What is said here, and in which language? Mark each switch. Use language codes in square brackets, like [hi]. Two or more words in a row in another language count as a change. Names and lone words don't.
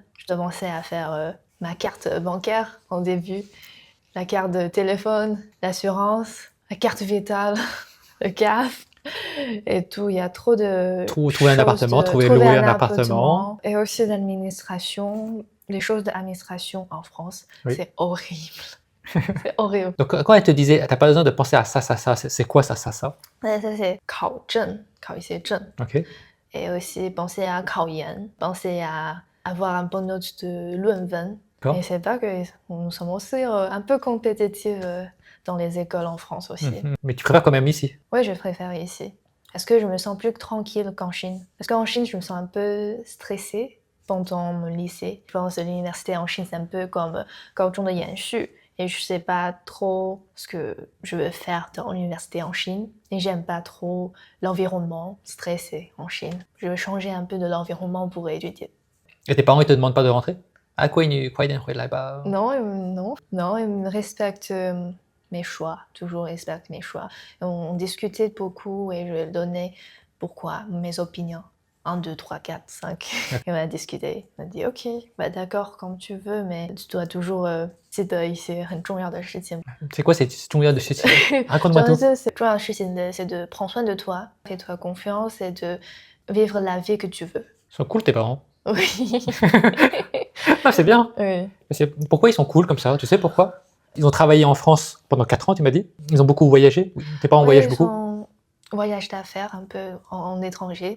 [fr] Je dois penser à faire ma carte bancaire au début, la carte de téléphone, l'assurance, la carte vitale, le CAF et tout. Il y a trop de trouver un appartement, louer un appartement. Et aussi l'administration, les choses d'administration en France, c'est horrible. C'est horrible. Donc quand elle te disait t'as pas besoin de penser à ça, c'est quoi ça? Ça c'est [zh] 考证, 考一些证. [fr] Ok. Et aussi penser à 考研, penser à avoir un bon note de 论文. Et c'est pas que nous sommes aussi un peu compétitifs dans les écoles en France aussi. Mais tu préfères quand même ici? Oui, je préfère ici. Parce que je me sens plus tranquille qu'en Chine. Parce qu'en Chine, je me sens un peu stressée pendant mon lycée. Je pense que l'université en Chine, c'est un peu comme [zh] 高中的延续. [fr] Et je sais pas trop ce que je veux faire dans l'université en Chine. Et j'aime pas trop l'environnement stressé en Chine. Je veux changer un peu de l'environnement pour étudier. Et tes parents, ils te demandent pas de rentrer? Ah, quoi, ils là-bas? Non, ils me respectent mes choix, toujours respectent mes choix. On discutait beaucoup et je lui donnais pourquoi, mes opinions. 1, 2, 3, 4, 5. Et on a discuté. On a dit, ok, bah d'accord, comme tu veux, mais tu dois toujours [zh] 记得一些很重要的事情。 [fr] C'est quoi ces [zh] 重要de事情? [fr] Raconte-moi tout. c'est [zh] 重要的事情的 [fr] c'est de prendre soin de toi, fais-toi confiance et de vivre la vie que tu veux. Ils sont cool tes parents. Oui. Ah, c'est bien. Oui. Pourquoi ils sont cool comme ça? Tu sais pourquoi? Ils ont travaillé en France pendant 4 ans, tu m'as dit? Ils ont beaucoup voyagé? Tes parents voyagent beaucoup? Voyage d'affaires un peu en étranger.